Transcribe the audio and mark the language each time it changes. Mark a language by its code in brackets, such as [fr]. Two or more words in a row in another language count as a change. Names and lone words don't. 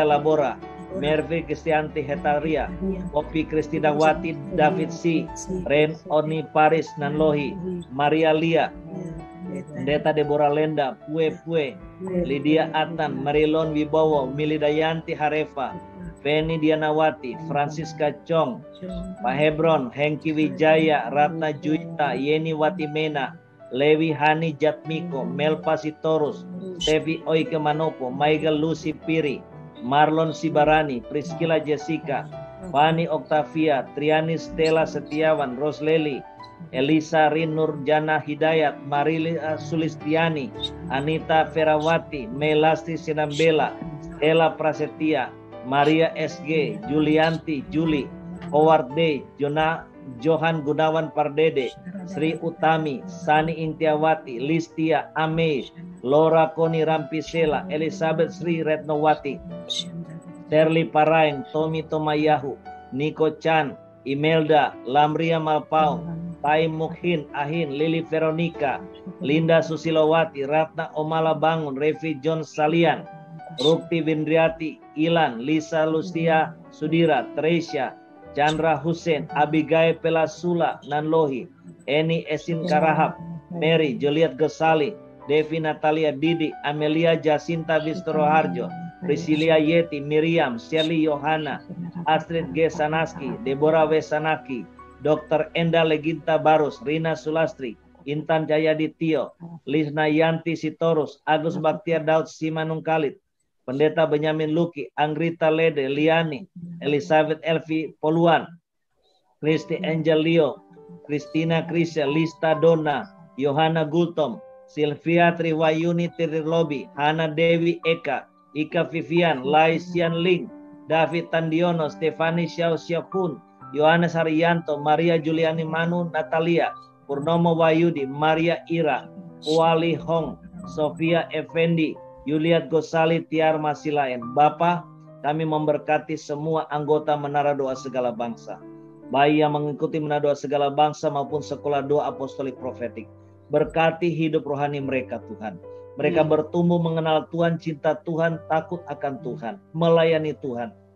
[id] Labora, Merve Kristianti Hetaria, Popi Kristinawati David C, Ren Oni Paris Nanlohi, Maria Lia, Pendeta Deborah Lenda, Pue, Lydia Atan, Marilon Wibowo, Milidayanti Harefa, Feni Dianawati, Francisca Chong, Pak Hebron, Hengki Wijaya, Ratna Juita, Yeni Watimena, Lewi Hani Jatmiko, Melpa Sitorus, Tevi Oike Manopo, Michael Lucy Piri, Marlon Sibarani, Priscilla Jessica, Fani Octavia, Triani Stella Setiawan, Rosleli, Elisa Rinur Jana Hidayat, Marila Sulistiani, Anita Ferawati, Melasti Sinambela, Ella Prasetya, Maria SG, Julianti Juli, Howard D, Johan Gunawan Pardede, Sri Utami, Sani Intiawati, Listia Ame, Laura Koni Rampisela, Elizabeth Sri Retnowati, Terli Paraeng, Tommy Tomayahu, Nico Chan, Imelda, Lamria Malpau, Tai Mukhin, Ahin, Lili Veronica, Linda Susilowati, Ratna Omala Bangun, Revi John Salian, Rukti Windriati, Ilan, Lisa Lucia Sudira, Teresia, Chandra Hussein, Abigail Pelasula, Nanlohi, Eni Esin Karahap, Mary, Juliet Gosali, Devi Natalia Didi, Amelia Jacinta Vistoro Harjo, Priscilia Yeti, Miriam, Shirley Yohana, Astrid G. Sanaski, Deborah W. Sanaki, Dr. Enda Leginta Barus, Rina Sulastri, Intan Jayaditio, Lisna Yanti Sitorus, Agus Baktiar Daud Simanung Khalid, Pendeta Benyamin Luki, Angrita Lede, Liani, Elizabeth Elvi Poluan, Kristi Angel Leo, Kristina Krisya, Lista Donna, Yohana Gultom, Sylvia Triwayuni Tirlobi, Hana Dewi Eka, Ika Vivian, Lai Sian Ling, David Tandiono, Stefani Xiao Xiaopun, Yohanes Haryanto, Maria Juliani Manu Natalia, Purnomo Wayudi, Maria Ira, Wali Hong, Sofia Effendi, Yuliat Gosali Tiar Masilaen. Bapa, kami memberkati semua anggota Menara Doa Segala Bangsa, baik yang mengikuti Menara Doa Segala Bangsa maupun Sekolah Doa Apostolik Profetik. Berkati hidup rohani mereka, Tuhan. Mereka bertumbuh mengenal Tuhan, cinta Tuhan, takut akan Tuhan, melayani Tuhan.